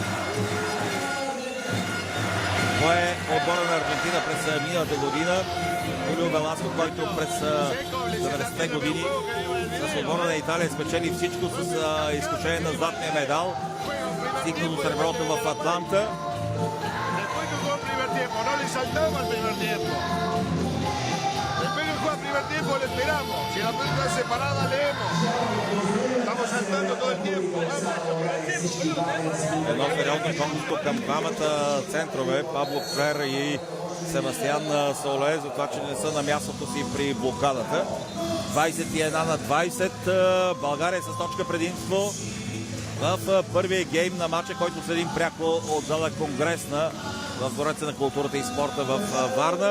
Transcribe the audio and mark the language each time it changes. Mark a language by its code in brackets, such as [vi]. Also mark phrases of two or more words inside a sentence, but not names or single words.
[bg] Това е отбора на Аржентина през миналата година. Хулио Веласко, който през 90-те години с отбора на Италия спечели всичко с изкушение на златния медал. Стигна до среброто в Атланта. [es] No le saltamos al primer tiempo. Después que juega el primer tiempo le esperamos. Si la pelota es separada leemos. Estamos saltando todo el tiempo. [bg] Едно сериозно конкурско към двамата центрове, Пабло Фрер и Себастиан Соле, за това, че не са на мястото си при блокадата. 21-20. България с точка предимство в първия гейм на матча, който следим пряко от зала Конгресна в Двореца на културата и спорта в Варна.